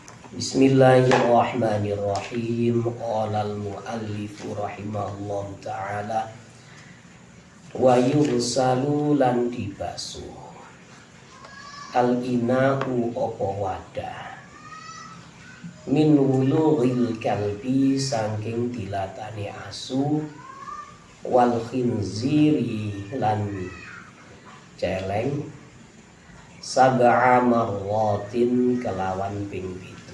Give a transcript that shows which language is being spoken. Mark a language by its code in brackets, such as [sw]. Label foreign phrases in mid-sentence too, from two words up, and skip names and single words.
[ar] بسم الله الرحمن الرحيم. قال المؤلف رحمه الله تعالى ويرسل [jv] lan dibasuh [ar] الإناء [jv] opo wadah [ar] من ولوغ الكلب [jv] saking dilatane asu [ar] والخنزير [jv] lan celeng [ar] سبع مرات [jv] kelawan ping pitu